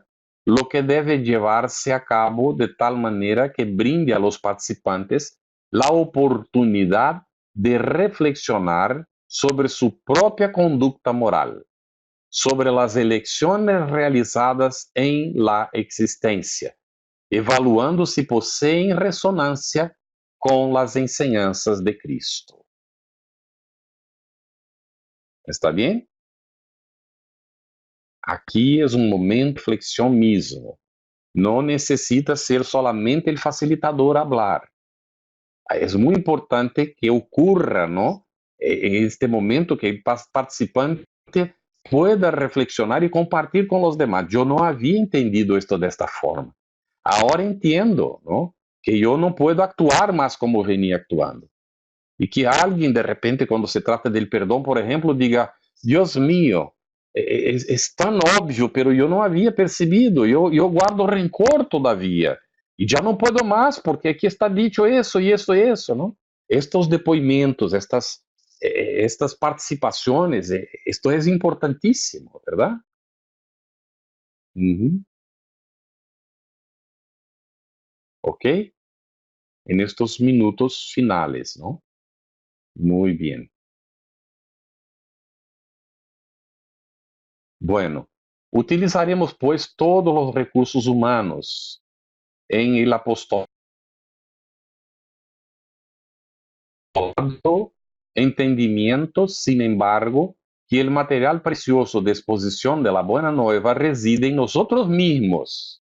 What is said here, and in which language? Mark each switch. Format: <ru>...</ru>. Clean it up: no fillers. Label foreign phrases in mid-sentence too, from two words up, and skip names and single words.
<es>lo que debe llevarse a cabo de tal manera que brinde a los participantes la oportunidad de reflexionar sobre su propia conducta moral, sobre las elecciones realizadas en la existencia, evaluando si poseen resonancia con las enseñanzas de Cristo. ¿Está bien?</es> <pt>Aqui é um momento de reflexão mesmo. Não necessita ser solamente o facilitador a falar. É muito importante que ocorra, ¿no?</pt> <es>En este momento</es> <pt>que o participante</pt> <es>pueda reflexionar</es> <pt>e compartilhar com os demais. Eu não havia entendido isto desta forma. Agora entendo, ¿no? Que eu não posso actuar mais como venía actuando. E que alguém, de repente, quando se trata del perdão, por exemplo, diga, Deus mío, é tão óbvio, pero eu não havia percebido, eu guardo rencor todavia, e já não posso mais, porque aqui está dicho isso, e isso, e isso, não? Estes depoimentos, estas participações, isto é importantíssimo, verdade? Ok?</pt> <es>En estos minutos finales, ¿no? Muy bien. Bueno, utilizaremos pues todos los recursos humanos en el apostolado, entendimiento, sin embargo, que el material precioso de exposición de la buena nueva reside en nosotros mismos.</es>